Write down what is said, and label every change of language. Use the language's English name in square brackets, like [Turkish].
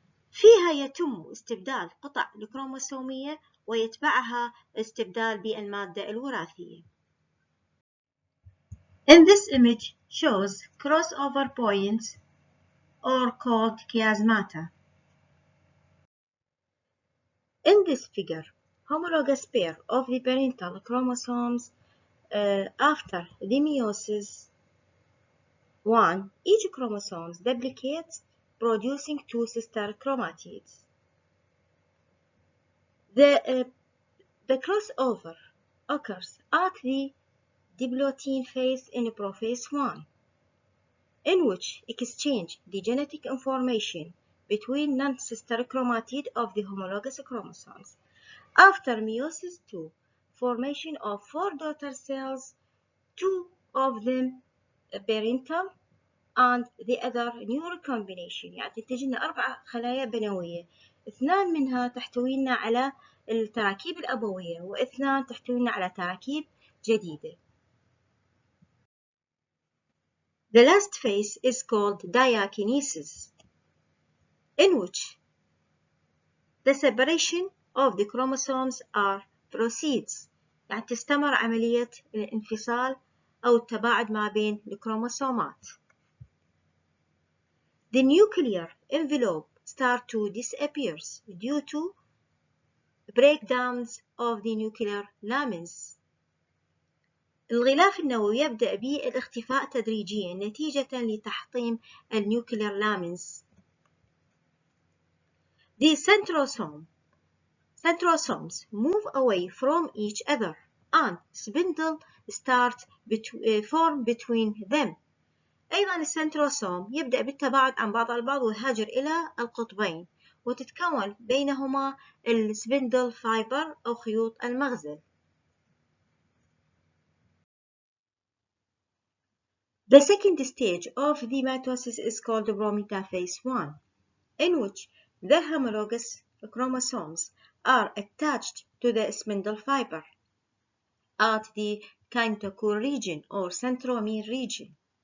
[Arabic] فيها يتم استبدال قطع الكروموسومية ويتبعها استبدال بالمادة الوراثية. [English] In this image shows crossover points or called chiasmata. In this figure, homologous pair of the parental chromosomes after the meiosis 1, each chromosome duplicates, producing 2 sister chromatids. The crossover occurs at the diplotin phase in prophase 1, in which exchange the genetic information between non-sister chromatid of the homologous chromosomes. After meiosis 2, formation of 4 daughter cells, 2 of them parental and the other neural combination. [Arabic] يعني تنتج لنا 4 خلايا بنوية، 2 منها تحتوينا على التراكيب الأبوية و2 تحتوينا على تراكيب جديدة. [English] The last phase is called DR.KAWTHAR, in which the separation of the chromosomes proceeds. [Arabic] يعني تستمر عملية الانفصال أو التباعد ما بين الكروموسومات. [English] The nuclear envelope starts to disappear due to breakdowns of the nuclear lamins. [Arabic] الغلاف النووي يبدأ بالاختفاء تدريجيا نتيجة لتحطيم النيوكلير لامينز. [English] The centrosomes move away from each other and spindle starts form between them. [Arabic] أيضا السنتروسوم يبدأ بالتباعد عن بعض البعض ويهاجر إلى القطبين وتتكون بينهما السبندل فايبر أو خيوط المغزل. [English] The second stage of the mitosis is called prometaphase 1, in which the homologous chromosomes are attached to the spindle fiber at the kinetochore region or centromere region,